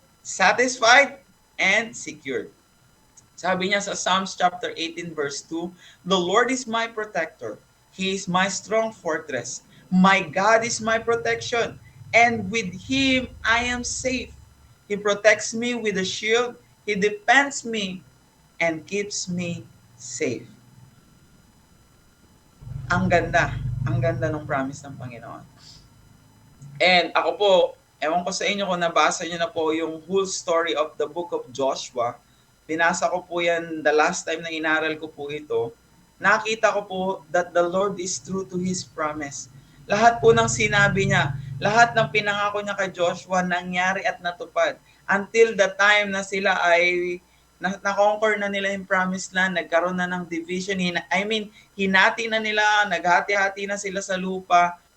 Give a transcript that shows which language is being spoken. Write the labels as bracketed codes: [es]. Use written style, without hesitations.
[en] Satisfied and secured. [tl] Sabi niya sa [en] Psalms chapter 18 verse 2, the Lord is my protector. He is my strong fortress. My God is my protection. And with Him I am safe. He protects me with a shield. He defends me and keeps me safe. [tl] Ang ganda. Ang ganda ng promise ng Panginoon. And ako po, ewan ko sa inyo kung nabasa niyo na po yung [en] whole story of the book of Joshua. [tl] Binasa ko po yan [en] the last time [tl] na inaral ko po ito. Nakita ko po [en] that the Lord is true to His promise. [tl] Lahat po ng sinabi niya, lahat ng pinangako niya kay Joshua nangyari at natupad. [en] Until the time [tl] na sila ay na-conquer na nila yung promised land, nagkaroon na ng division, hinati na nila, naghati-hati na sila sa lupa.